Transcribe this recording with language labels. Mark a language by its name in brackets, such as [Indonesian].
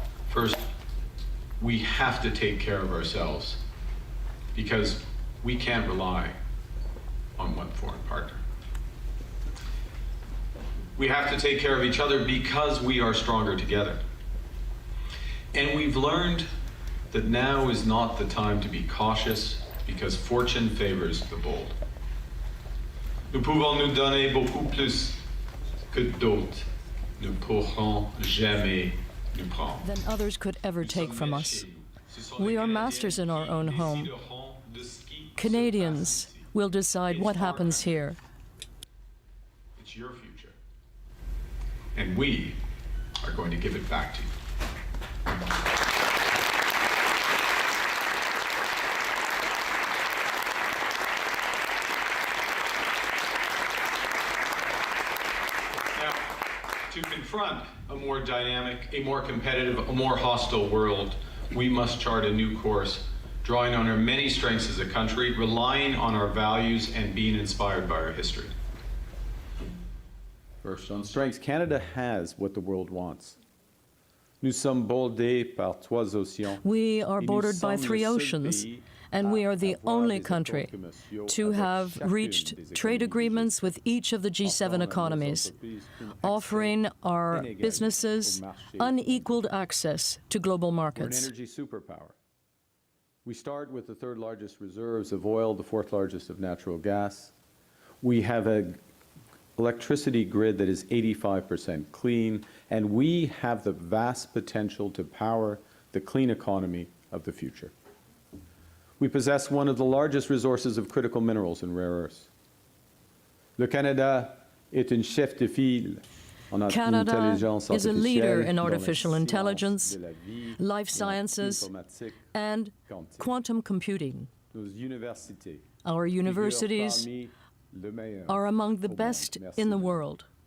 [English] First, we have to take care of ourselves because we can't rely on one foreign partner. We have to take care of each other because we are stronger together. And we've learned that now is not the time to be cautious because fortune favors the bold. [French] Nous pouvons nous donner beaucoup plus que d'autres ne pourront jamais nous prendre. [English] Than others could ever take from us. We are masters in our own home. Canadians will decide what happens here. It's your future. And we are going to give it back to you. Now, to confront a more dynamic, a more competitive, a more hostile world, we must chart a new course, drawing on our many strengths as a country, relying on our values, and being inspired by our history. First, on strengths, Canada has what the world wants. [French] Nous sommes bordés par trois océans. [English] We are bordered by 3 oceans, and we are the only country to have reached trade agreements with each of the G7 economies, offering our businesses unequaled access to global We're an markets. energy superpower. We start with the 3rd largest reserves of oil, the 4th largest of natural gas. We have a electricity grid that is 85% clean, and we have the vast potential to power the clean economy of the future. We possess one of the largest resources of critical minerals and rare earths. [French] Le Canada est un chef de file. [English] Canada is a leader in artificial intelligence, life sciences, and quantum computing. Our universities are among the best in the world.